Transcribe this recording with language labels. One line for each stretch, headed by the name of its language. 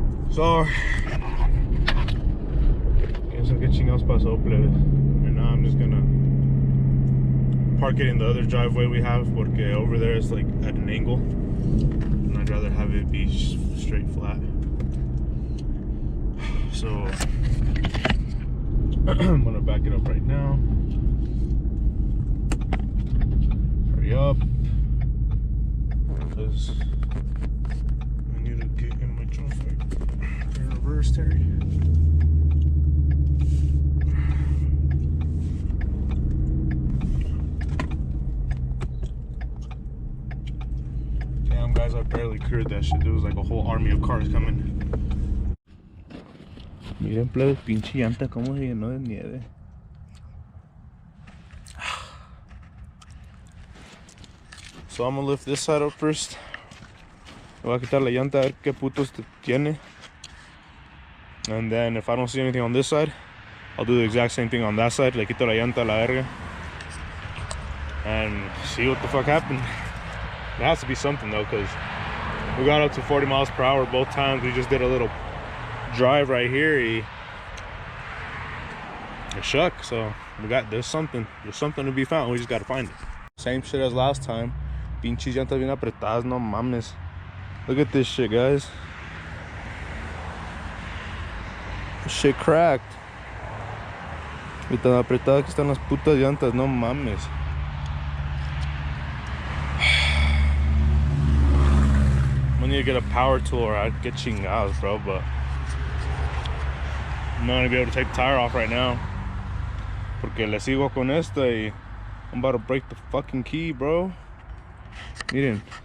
Spanish: So, eso que chingados pasó, plebes.
English: And now I'm just gonna park it in the other driveway we have, porque over there it's like at an angle, and I'd rather have it be straight flat. So I'm gonna back it up right now. Hurry up, because I need to get in my traffic. In reverse, Terry. Guys, I barely cleared that shit. There was like a whole army of cars coming.
Spanish: Miren, plebes, pinche llanta como se llenó de nieve.
English: So I'm gonna lift this side up first.
Spanish: Le voy a quitar la llanta a ver qué putos tiene.
English: And then if I don't see anything on this side, I'll do the exact same thing on that side.
Spanish: Le quito la llanta a la verga. And see what the fuck happened.
English: It has to be something though, because we got up to 40 miles per hour both times. We just did a little drive right here. It shook, so there's something to be found. We just gotta find it. Same shit as last time.
Spanish: Pinches llantas bien apretadas, no mames. Look at this shit, guys. This shit cracked. Y tan apretadas que están las putas llantas, no mames.
English: I need to get a power tool or I'd get chingados, bro, but I'm not gonna be able to take the tire off right now. Porque le sigo con esta y I'm about to break the fucking key, bro. Miren.